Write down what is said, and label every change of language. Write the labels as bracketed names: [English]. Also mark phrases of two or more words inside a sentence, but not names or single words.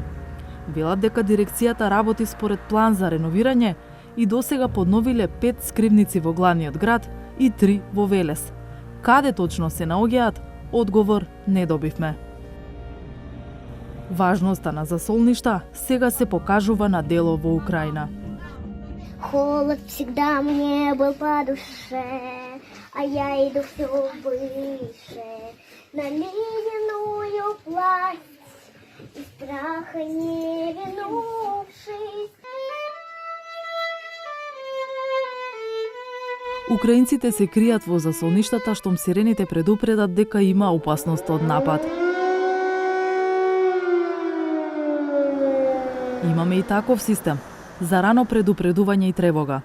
[Macedonian] Велат дека дирекцијата работи според план за реновирање и досега подновиле 5 скривници во главниот град и 3 во Велес. Каде точно се наоѓаат, одговор не добивме. Важноста на засолништа сега се покажува на дело во Украина. [Russian] Холод всегда мне был по душе, а я иду все выше на ледяную власть, из страха не вернувшись. [Macedonian] Украинците се кријат во засолништата штом сирените предупредат дека има опасност од напад. Имаме и таков систем за рано предупредување и тревога.